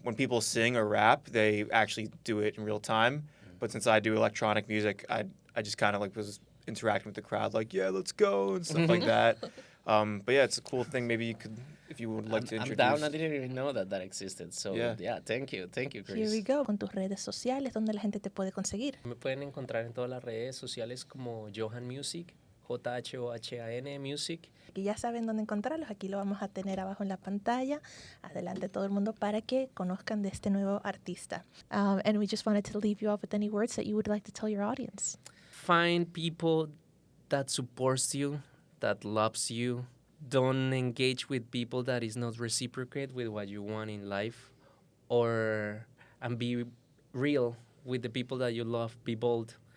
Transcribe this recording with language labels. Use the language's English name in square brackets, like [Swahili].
[English] When people sing or rap, they actually do it in real time. But since I do electronic music, I just kind of like was interacting with the crowd, like, yeah, let's go, and stuff like that. But yeah, it's a cool thing. Maybe you could, if you would like to introduce. I'm down. I didn't even know that existed. So yeah, thank you, Chris. Here we go. [Spanish] Con tus redes sociales, ¿dónde la gente te puede conseguir? Me pueden encontrar en todas las redes sociales como Jhohan Music, Jhohan Music. Y ya saben dónde encontrarlos. Aquí lo vamos a tener abajo en la pantalla. Adelante todo el mundo para que conozcan de este nuevo artista. [English] And we just wanted to leave you off with any words that you would like to tell your audience. Find people that supports you, that loves you. Don't engage with people that is not reciprocate with what you want in life, and be real with the people that you love. Be bold.